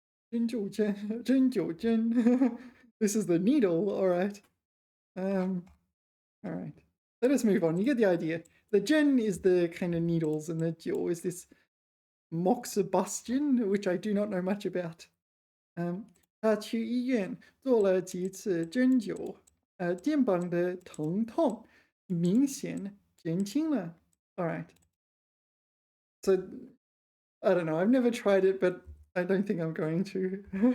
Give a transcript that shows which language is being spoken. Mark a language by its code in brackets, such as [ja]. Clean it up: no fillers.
[zh] 针灸针, 针灸针. [en] This is the needle, all right. All right. Let us move on. You get the idea. The gen is the kind of needles, and the jiu is this moxibustion, which I do not know much about. [zh] 他去医院做了几次针灸，肩膀的疼痛明显减轻了。 [en] All right. So I don't know. I've never tried it, but I don't think I'm going to.